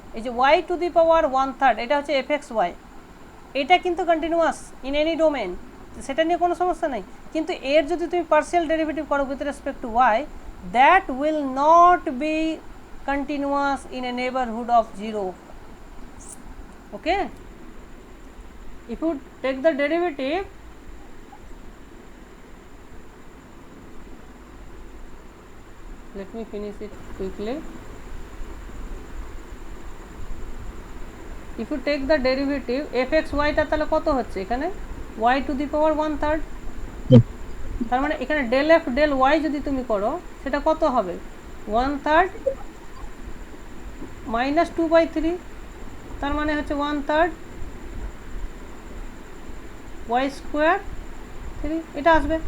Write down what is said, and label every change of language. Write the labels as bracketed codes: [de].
[bn] এই যে y to the পাওয়ার 1/3 এটা হচ্ছে fxy, এটা কিন্তু [en] continuous in any domain, [bn] সেটা নিয়ে কোনো সমস্যা নেই। কিন্তু এর যদি তুমি [en] Partial derivative করো with respect to y, that will not be continuous in a neighbourhood of 0। Okay, if you take the derivative, let me finish it quickly. If you take the derivative fxy [bn] টা তাহলে কত হচ্ছে এখানে? y [en] to the power [bn] 1/3, তার মানে এখানে del F del y যদি তুমি করো সেটা কত হবে? 1/3 মাইনাস 2/3, তার মানে হচ্ছে 1/3 y স্কোয়ার 3, এটা আসবে।